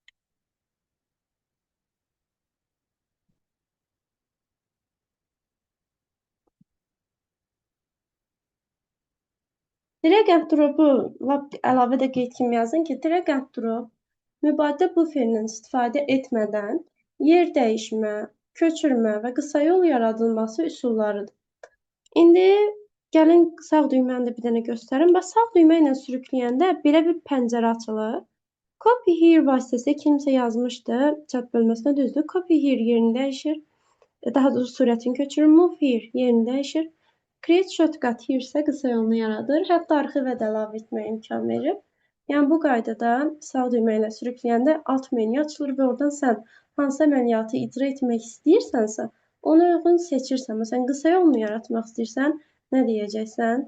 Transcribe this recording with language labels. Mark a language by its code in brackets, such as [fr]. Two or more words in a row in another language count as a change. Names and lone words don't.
[en] Drag and drop'u [az] lap əlavə də qeyd kimi yazın ki, [en] drag and drop [az] mübadilə buferindən istifadə etmədən yer dəyişmə, köçürmə və qısa yol yaradılması üsullarıdır. İndi gəlin sağ düyməni də bir dənə göstərim. Bax, sağ düymə ilə sürükləyəndə belə bir pəncərə açılır. [en] Copy here [az] vasitəsilə kimsə yazmışdı, chat bölməsinə düzdür. [en] Copy here [az] yerini dəyişir. Daha doğrusu surətini köçürür. [en] Move here [az] yerini dəyişir. [en] Create shortcut here [az] isə qısa yolunu yaradır. Hətta arxivə də əlavə etməyə imkan verir. Yəni bu qaydada sağ düymə ilə sürükləyəndə alt menyu açılır və oradan sən hansı əməliyyatı icra etmək istəyirsənsə, ona uyğun seçirsən. Məsələn, qısa yolunu yaratmaq istəyirsən, nə deyəcəksən?